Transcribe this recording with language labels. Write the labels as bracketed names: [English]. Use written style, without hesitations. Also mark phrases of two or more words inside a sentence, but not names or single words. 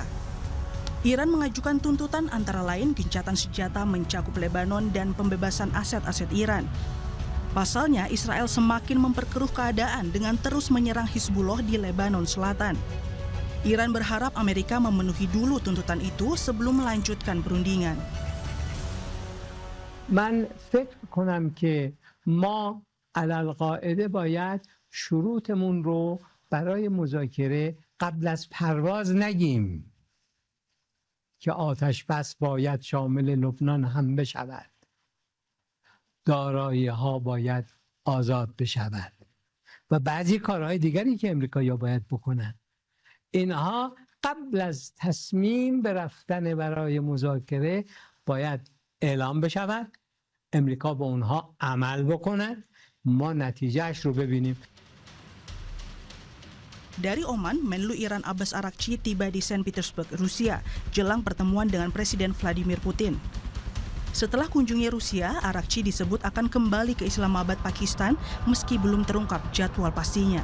[Indonesian] Iran mengajukan tuntutan antara lain gencatan senjata mencakup Lebanon dan pembebasan aset-aset Iran. Pasalnya, Israel semakin memperkeruh keadaan dengan terus menyerang Hizbullah di Lebanon Selatan. Iran berharap Amerika memenuhi dulu tuntutan itu sebelum melanjutkan perundingan. [Persian] من فکر کنم که ما علالقاعده باید شروطمون رو برای مذاکره قبل از پرواز نگیم که آتش بس باید شامل لبنان هم بشود. دارایی ها باید آزاد بشود و بعضی کارهای دیگری که امریکایی‌ها باید بکنن. اینها قبل از تصمیم به رفتن برای مذاکره باید اعلام بشود. امریکا به اونها عمل بکند. ما نتیجهش رو ببینیم. [Indonesian] Dari Oman, Menlu Iran Abbas Araghchi tiba di Saint Petersburg, Rusia, jelang pertemuan dengan Presiden Vladimir Putin. Setelah kunjungi Rusia, Araghchi disebut akan kembali ke Islamabad, Pakistan, meski belum terungkap jadwal pastinya.